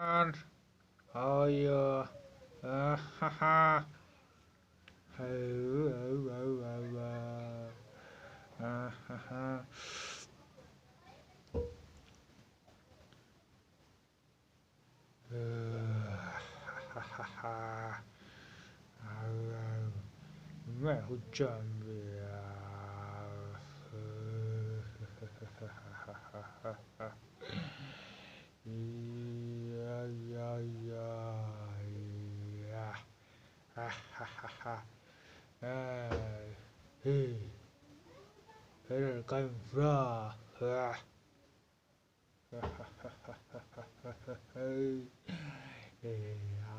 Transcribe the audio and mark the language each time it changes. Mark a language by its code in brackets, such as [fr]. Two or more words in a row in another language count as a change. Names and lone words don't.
[en] Oh yeah. Ha ha. Oh, oh, oh, ha ha. Ha ha ha. [hi] मैं हूँ जानवर या या या या ha ha ha ha hey hey [en] come from [hi] hey